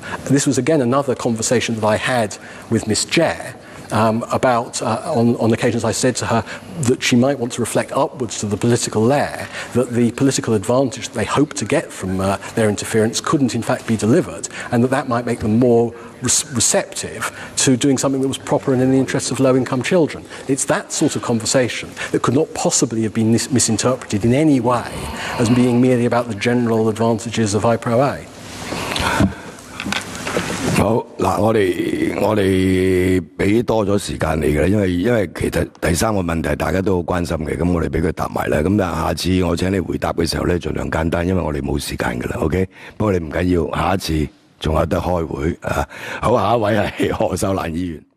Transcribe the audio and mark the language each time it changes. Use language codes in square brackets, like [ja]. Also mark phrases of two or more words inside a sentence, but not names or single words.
[en] This was again another conversation that I had with Miss Jare, about, on occasions I said to her that she might want to reflect upwards to the political layer, that the political advantage that they hoped to get from their interference couldn't in fact be delivered, and that might make them more receptive to doing something that was proper and in the interests of low-income children. It's that sort of conversation that could not possibly have been misinterpreted in any way as being merely about the general advantages of IPRO-A. [yue] 好嗱，我哋俾多咗時間你嘅，因為其實第三個問題大家都好關心嘅，咁我哋俾佢答埋啦。咁但係下次我請你回答嘅時候咧，盡量簡單，因為我哋冇時間㗎啦。OK， 不過你唔緊要，下一次仲有得開會啊。好，下一位係何秀蘭議員。